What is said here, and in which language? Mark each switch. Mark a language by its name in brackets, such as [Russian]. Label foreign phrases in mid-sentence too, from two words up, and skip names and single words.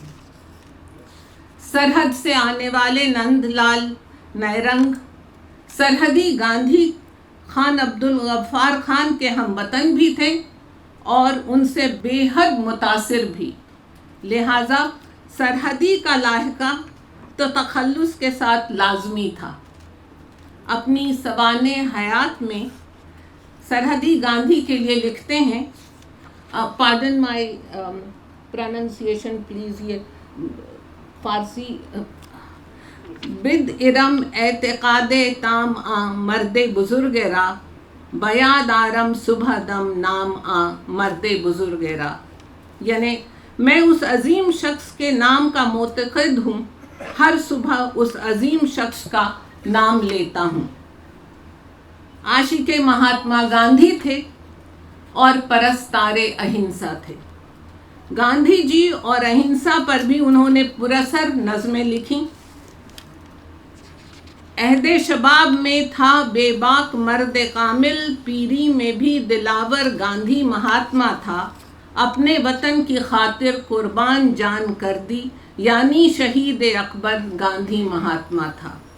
[Urdu] سرحد سے آنے والے نند لال نیرنگ سرحدی گاندھی خان عبدالغفار خان کے ہم وطن بھی تھے اور ان سے بے حد متاثر بھی، لہٰذا سرحدی کا لاحقہ تو تخلص کے ساتھ لازمی تھا۔ اپنی سوانح حیات میں سرحدی گاندھی کے لیے لکھتے ہیں، [English] pardon my pronunciation please, [Urdu] یہ فارسی، [Persian] بد ارم اعتقاد تام مرد بزرگ را، بیاد آرم صبح دم نام مرد بزرگ را، [Urdu] یعنی میں اس عظیم شخص کے نام کا معتقد ہوں، ہر صبح اس عظیم شخص کا نام لیتا ہوں۔ عاشق مہاتما گاندھی تھے اور پرستارے اہنسا تھے. گاندھی جی اور اہنسا پر بھی انہوں نے پرسر نظمیں لکھیں. عہدے شباب میں تھا بے باک مرد کامل، پیری میں بھی دلاور گاندھی مہاتما تھا، اپنے وطن کی خاطر قربان جان کر دی، یعنی شہید اکبر گاندھی مہاتما تھا.